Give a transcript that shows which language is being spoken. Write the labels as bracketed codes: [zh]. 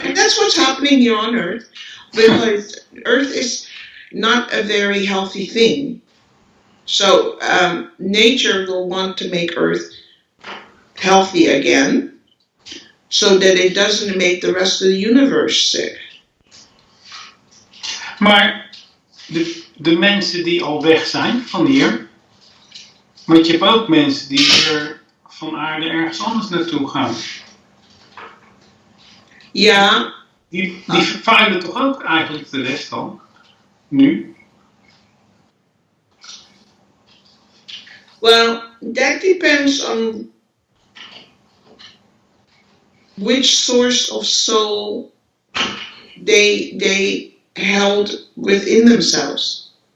[en] And that's what's happening here on Earth, because Earth is not a very healthy thing. So nature will want to make Earth healthy again, so that it doesn't make the rest of the universe sick. [nl] Maar de mensen die al weg zijn van hier, want je hebt ook mensen die er van aarde ergens anders naartoe gaan. Ja, Die vervuilen toch ook eigenlijk de rest al? Nu? [en] well, that depends on which source of soul they held within themselves.